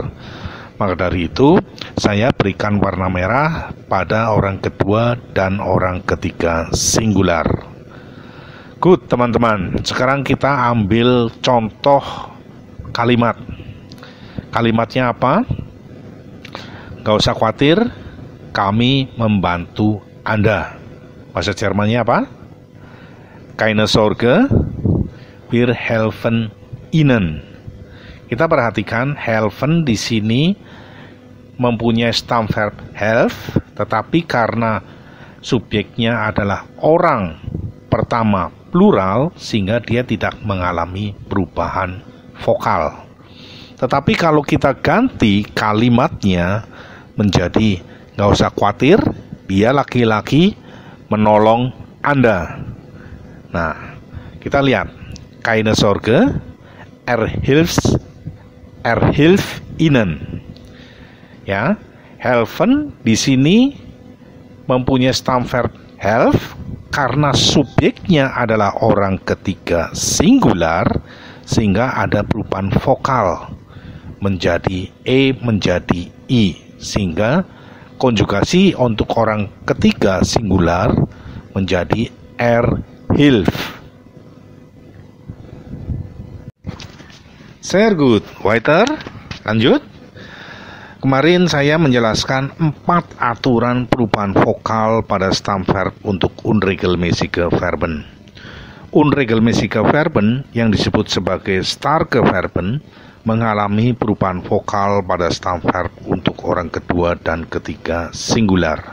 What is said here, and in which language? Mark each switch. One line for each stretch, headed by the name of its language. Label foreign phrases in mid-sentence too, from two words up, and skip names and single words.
Indonesian: Maka dari itu, saya berikan warna merah pada orang kedua dan orang ketiga singular. Good, teman-teman. Sekarang kita ambil contoh kalimat. Kalimatnya apa? Gak usah khawatir, kami membantu Anda. Bahasa Jermannya apa?
German: Keine Sorge, wir helfen Ihnen.
Indonesian: Kita perhatikan helfen di sini mempunyai stam verb help, tetapi karena subjeknya adalah orang pertama plural sehingga dia tidak mengalami perubahan vokal. Tetapi kalau kita ganti kalimatnya menjadi nggak usah khawatir, dia laki-laki menolong Anda. Nah, kita lihat
German: keine Sorge, er hilft Ihnen.
Indonesian: Ya, helfen di sini mempunyai stam verb help karena subjeknya adalah orang ketiga singular sehingga ada perubahan vokal menjadi e menjadi i, sehingga konjugasi untuk orang ketiga singular menjadi
German: er hilft. Sehr gut, weiter,
Indonesian: lanjut. Kemarin saya menjelaskan 4 aturan perubahan vokal pada stam verb untuk
German: unregelmäßige Verben. Unregelmäßige Verben
Indonesian: yang disebut sebagai
German: starke Verben
Indonesian: mengalami perubahan vokal pada stam verb untuk orang kedua dan ketiga singular.